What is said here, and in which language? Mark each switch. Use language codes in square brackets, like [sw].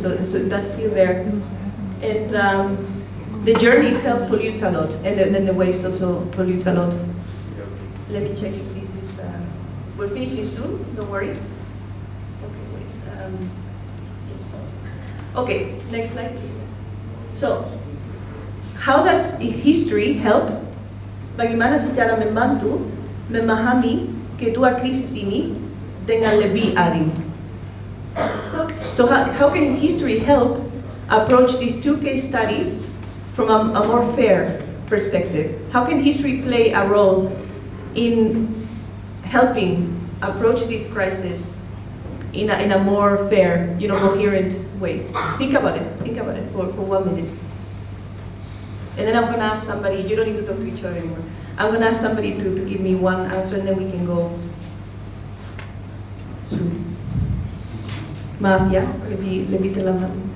[en] So that's still there. And the journey itself pollutes a lot, and then the waste also pollutes a lot. Let me check if this is, we're finishing soon, don't worry. Okay, wait, yes. Okay, next slide please. So, how does history help? [id] Bagaimana secara membantu memahami kedua krisis ini dengan lebih adil? [en] So how can history help approach these two case studies from a more fair perspective? How can history play a role in helping approach this crisis in a more fair, coherent way? Think about it for 1 minute. And then I'm going to ask somebody, you don't need to talk to each other anymore. I'm going to ask somebody to give me one answer, and then we can go through. [id] Maaf ya, lebih terlambat.